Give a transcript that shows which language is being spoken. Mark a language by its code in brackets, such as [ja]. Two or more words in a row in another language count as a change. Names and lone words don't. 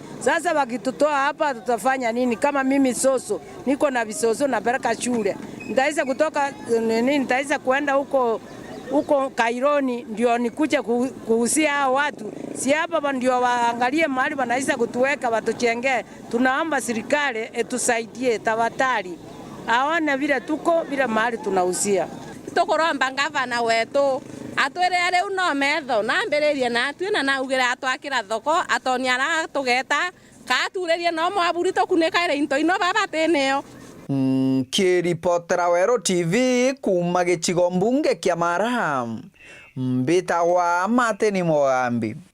[sw] Sasa wakitutoa hapa tutafanya nini? Kama mimi soso niko na visoso napeleka shule, nitaweza kutoka nini? Nitaweza kuenda huko Kaironi ndio nikuje kuhusia hao watu? Si hapa ndio waangalie mahali wanaweza kutuweka watuchengee. Tunaomba serikali etusaidie tafadhali, aone vile tuko vile mahali tunahusia. [mer] Tukuromba ngavana wetu atwire riu no metho na mbiririe na twina na ugira atwakira thoko atoniara tugeta katuririe no mwaburi tukunika ire into ino baba teneo. Kiripotera Weru TV kuma gicigo mbunge kia Maraham mbitagwa Mateni Mugambi.